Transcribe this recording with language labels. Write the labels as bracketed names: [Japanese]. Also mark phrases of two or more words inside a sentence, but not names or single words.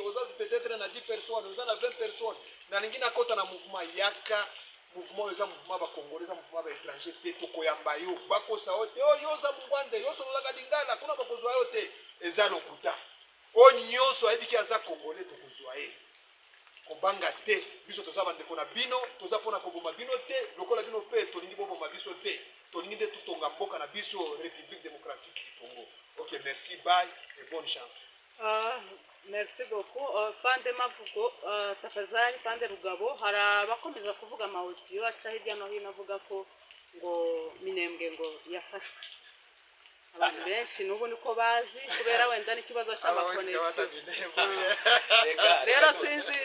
[Lingala] oza peut-être na 10 personnes oza na 20 personnes nalingi nakota na mouvement yaka mouvement eza mouvement bacongolais eza mouvement baétranger te tokoyamba yo bakosa yo te oyo oza mungwande yo sololaka lingala kuna bakozwa yo te eza lokuta oyo nyonso ayebiki aza congolais tokozwa ye kobanga te biso toza bandeko na bino toza mpona koboma bino te lokola bino mpe tolingi boboma biso te tolingi nde tutonga mboka na biso République démocratique du Congo. [French] Ok, merci, bye et bonne chance. Merci beaucoup. [Kinyarwanda] Fande Mavugo, tafadhali Fande Rugabo, hari abakomeza kuvuga amawudiyo aca hirya no hino avuga ko ngo Minembwe ngo yafashwe. Abantu benshi n'ubu niko bazi kubera wenda n'ikibazo cy'amakonexio. Rero sinzi